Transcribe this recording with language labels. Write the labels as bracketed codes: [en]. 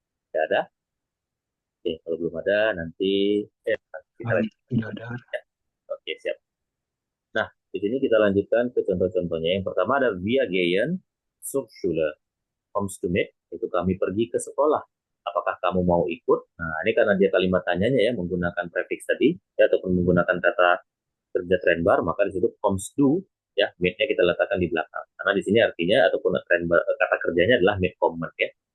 [id] Tidak ada? Oke, kalau belum ada nanti kita lanjut. Tidak ada. Ya. Oke, siap. Nah, di sini kita lanjutkan ke contoh-contohnya. [de] Yang pertama ada wir gehen zur Schule. Kommst du mit? [id] Itu kami pergi ke sekolah. Apakah kamu mau ikut? Nah, ini karena dia kalimat tanyanya ya menggunakan prefix tadi ya ataupun menggunakan kata kerja trend bar, maka di situ kommst du ya mit-nya kita letakkan di belakang. Karena di sini artinya ataupun trend bar, kata kerjanya adalah mit kommen ya.